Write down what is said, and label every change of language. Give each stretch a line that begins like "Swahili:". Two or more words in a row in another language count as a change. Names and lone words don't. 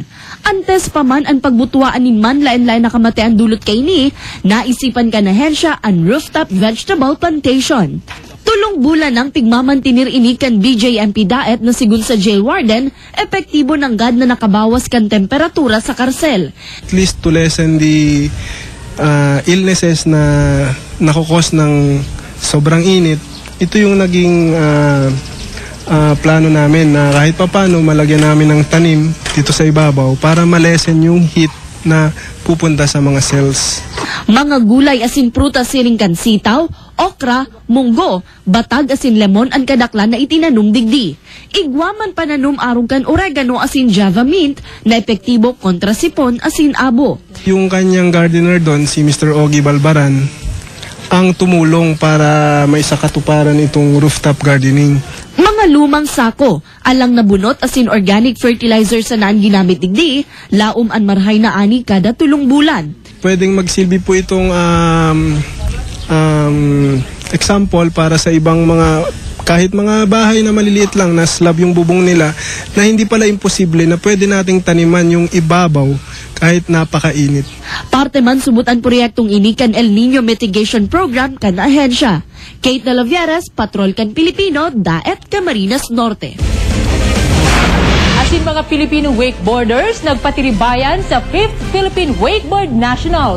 Bikol: Antes pa man ang pagbutuaan ni man lain-lain na kamate ang dulot kay ni, naisipan ka na hensya ang
English: rooftop vegetable plantation.
Bikol: Tulong bulan ng pigmamantinir ini kan BJMP Daet na sigun sa jail warden, epektibo ng gad na nakabawas kan temperatura sa karsel.
English: At least to lessen the illnesses
Filipino: na nakukos ng sobrang init, ito yung naging plano namin na kahit papano malagyan namin ng tanim dito sa ibabaw para malesen yung heat na pupunta sa mga cells.
Bikol: Mga gulay asin prutas siring kan sitaw, okra, munggo, batag asin lemon ang kadaklan na itinanong digdi. Igwaman pananum arong kan oregano asin java mint na epektibo kontra sipon asin abo.
Filipino: Yung kanyang gardener doon, si Mr. Ogie Balbaran, ang tumulong para maisakatuparan itong
English: rooftop gardening.
Bikol: Mga lumang sako, alang nabunot asin
English: organic fertilizer
Bikol: sa naan ginamit digdi, laom an marhay na ani kada tulong bulan.
Filipino: Pwedeng magsilbi po itong example para sa ibang mga, kahit mga bahay na maliliit lang na slab yung bubong nila, na hindi pala imposible na pwede nating taniman yung ibabaw kahit napakainit.
Bikol: Parte man subutan proyektong ini kan El Nino Mitigation Program kan ahensya. Kate De La Viere, Patrol kan Pilipino, Daet Camarines Norte. Asin mga
English: Filipino wakeboarders
Bikol: nagpatiribayan sa 5th Philippine Wakeboard Nationals.